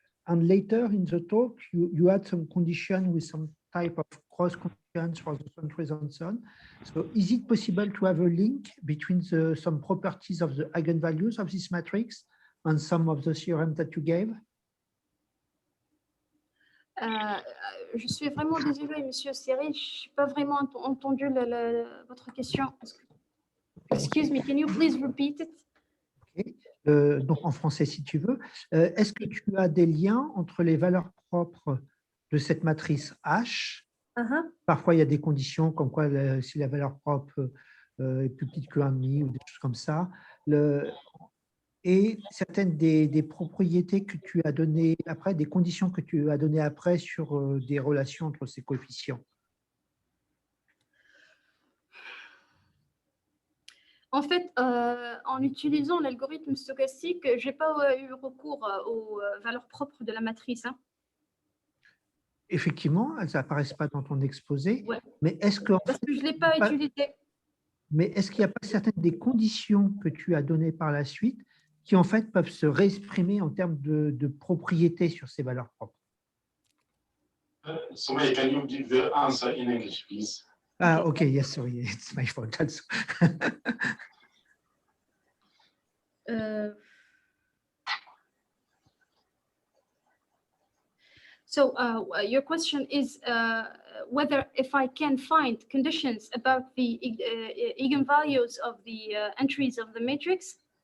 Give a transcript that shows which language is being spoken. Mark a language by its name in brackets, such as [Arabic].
[English] And later in the talk, you had some condition with some type of cross conditions for the centers and so on. So is it possible to have a link between some properties of the eigenvalues of this matrix and some of the theorems that you gave? [French] Je suis vraiment désolée, Monsieur Siri, je n'ai pas vraiment entendu votre question. [English] Excuse me, can you please repeat it? Okay. [French] Donc en français, si tu veux. Est-ce que tu as des liens entre les valeurs propres de cette matrice H? Parfois, il y a des conditions comme quoi si la valeur propre est plus petite que 1,5 ou des choses comme ça. Et certaines des propriétés que tu as données après, des conditions que tu as données après sur des relations entre ces coefficients. En fait, en utilisant l'algorithme stochastique, je n'ai pas eu recours aux valeurs propres de la matrice. Hein. Effectivement, elles n'apparaissent pas dans ton exposé, ouais. Mais est-ce que… Parce que je ne l'ai pas utilisé. Mais est-ce qu'il n'y a pas certaines des conditions que tu as données par la suite qui en fait peuvent se réexprimer en termes de propriétés sur ces valeurs propres? [English] Soumaya, can you give the answer in English, please? Ah, okay, yes, sorry, it's my fault also. So your question is whether if I can find conditions about the eigenvalues of the entries of the matrix?